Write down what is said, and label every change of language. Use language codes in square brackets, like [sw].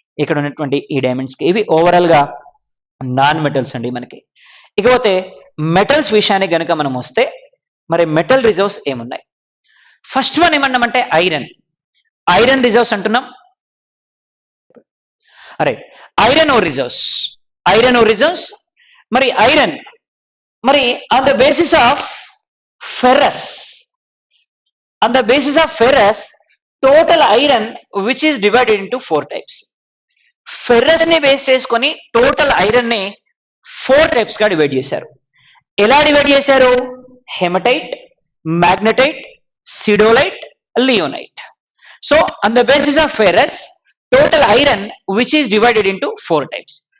[te] ఇక్కడ ఉన్నటువంటి ఈ డైమండ్స్ కి ఇవి ఓవరాల్ గా నాన్ మెటల్స్ అండి మనకి. ఇకపోతే మెటల్స్ విషయానికి గనుక మనం వస్తే మరి మెటల్ రిజర్వ్స్ ఏమున్నాయి? ఫస్ట్ వన్ ఏమన్నామంటే ఐరన్ రిజర్వ్స్ అంటున్నాం. [en] Right. Iron ore reserves, iron ore reserves. మరి iron, మరి on the basis of ferrous, on the basis of ferrous, total iron which is divided into 4 types. [te] Ferrous ని base చేసుకొని total iron ని 4 types గా divide చేశారు. ఎలా divide చేశారు? Haematite, magnetite, సిడోలైట్, లియోనైట్. [en] So on the basis of ferrous, total iron which is divided into 4 types.